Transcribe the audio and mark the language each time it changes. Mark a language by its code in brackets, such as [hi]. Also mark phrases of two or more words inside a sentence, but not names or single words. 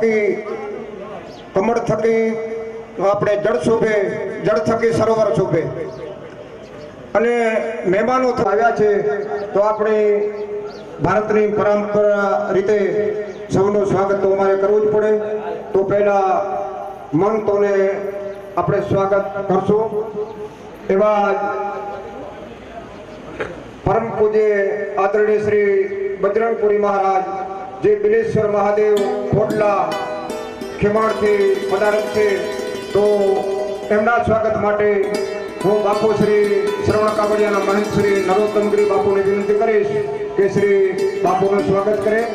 [gu] થકી આપણે જળ શોભે જળ થકી સરોવર શોભે અને મહેમાનો આવ્યા છે તો આપણે ભારતની પરંપરા રીતે સૌનું સ્વાગત તો અમારે કરવું જ પડે તો પહેલા મહંતોને આપણે સ્વાગત કરશું એવા પરમ પૂજ્ય આદરણીય શ્રી બજરંગપુરી મહારાજ જે બિલેશ્વર મહાદેવ ખોટલા ખેમાડ થી પધારત થે તો એમના સ્વાગત માટે હું બાપુ શ્રી શ્રવણ કાવડિયાના મહંત શ્રી નરોત્તમગીરી બાપુને વિનંતી કરીશ કે શ્રી બાપુનું સ્વાગત કરે.